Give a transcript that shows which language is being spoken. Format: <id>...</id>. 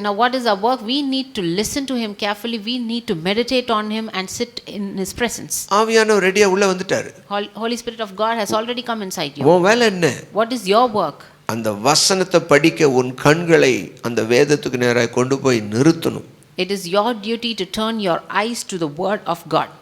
<en>Now what is our work? We need to listen to him carefully. We need to meditate on him and sit in his presence.</en> <ta>ஆவியானவர் ரெடியா உள்ள வந்துட்டாரு.</ta> <en>Holy Spirit of God has already come inside you.</en> <ta>உன் வேலை என்ன?</ta> <en>What is your work?</en> <ta>அந்த வசனத்தை படிக்க உன் கண்களை அந்த வேதத்துக்கு நேராக கொண்டு போய் நிறுத்தணும்.</ta> <en>It is your duty to turn your eyes to the word of God.</en>